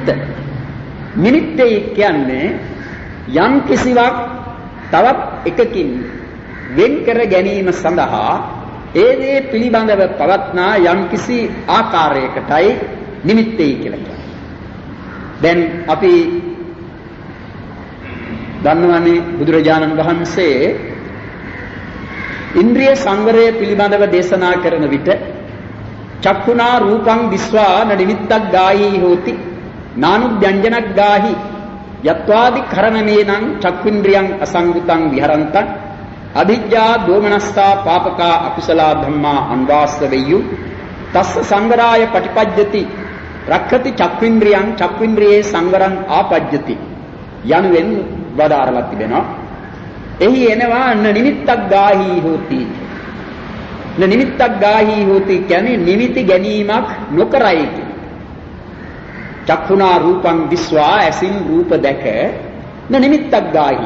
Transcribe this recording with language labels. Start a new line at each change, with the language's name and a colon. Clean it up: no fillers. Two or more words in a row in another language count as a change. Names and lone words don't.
Sinhala: නිමිත්තේ කියන්නේ යම් කිසිවක් තවත් එකකින් වෙන් කර ගැනීම සඳහා ඒ දේ පිළිබඳව පවත්නා යම් කිසි ආකාරයකටයි නිමිත්තේ කියලා කියන්නේ. දැන් අපි දන්නවනේ බුදුරජාණන් වහන්සේ ඉන්ද්‍රිය සංවරය පිළිබඳව දේශනා කරන
Pali: විට චක්ඛුනා රූපං දිස්වා න නිමිත්තක් ගාහි හෝති නානුභ්‍යංජනක් ගාහි යත්වාදි කරණමේනං චක්ඛුන්ද්‍රියං අසංගුතං විහරන්තං අභිජ්ජා දෝමනස්සා පාපකා අකුසලා ධම්මා අන්වාස්ස වෙය්‍යු තස්ස සංවරාය පටිපජ්ජති රක්ඛති චක්ඛුන්ද්‍රියං චක්ඛුන්ද්‍රියේ සංවරං ආපජ්ජති
Sinhala: යනුවෙන් වදාරලා තිබෙනවා. එහි එනවා
Pali: න නිමිත්තක් ගාහි හෝති. න නිමිත්තක් ගාහි හෝති
Sinhala: කියන්නේ නිමිති ගැනීමක් නොකරයි කියන්නේ.
Pali: චක්ඛුනා රූපං දිස්වා
Sinhala: ඇසින් රූප දැක
Pali: න නිමිත්තක් ගාහි.